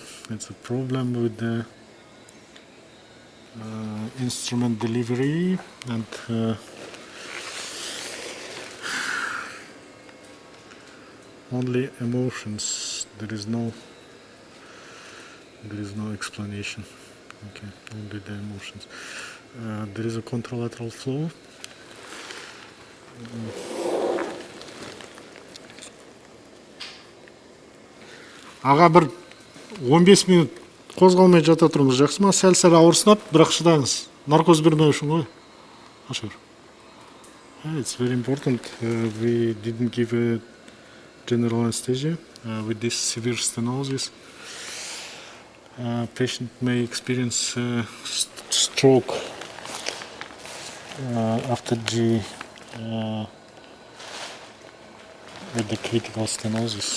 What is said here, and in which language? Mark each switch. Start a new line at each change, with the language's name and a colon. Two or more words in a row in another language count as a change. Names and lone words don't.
English: It's a problem with the instrument delivery, and only emotions. There is no explanation. Okay, only the emotions. There is a contralateral flow.
Kazakh: Аға бір 15 минут қозғалмай жата тұрыңыз, жақсы ма? Сәл-сәл ауырсынады, бірақ шыдаңыз. Narcos бермеу үшін ғой. Ашыр.
English: It's very important. We didn't give a general anesthesia with this severe stenosis. Patient may experience stroke after the with the critical stenosis.